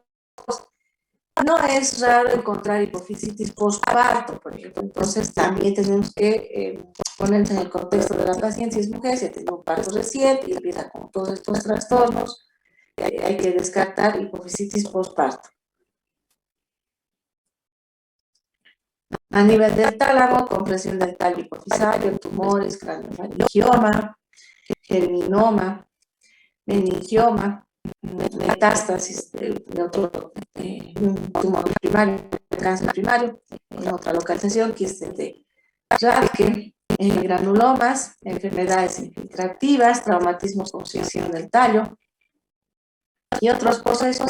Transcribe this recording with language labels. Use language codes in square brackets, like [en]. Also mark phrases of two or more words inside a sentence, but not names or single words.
[es] No es raro encontrar hipofisitis postparto, por ejemplo, entonces también tenemos que ponernos en el contexto de la paciente, si es mujer, si ha tenido un parto reciente y empieza con todos estos trastornos, hay que descartar hipofisitis postparto. A nivel del tálamo, compresión del tallo hipofisario, tumores, craniofaringioma, germinoma, meningioma, metástasis de otro tumor primario, cáncer primario, en otra localización, quistes de Rathke, granulomas, enfermedades infiltrativas, traumatismos con sección del tallo y otros procesos.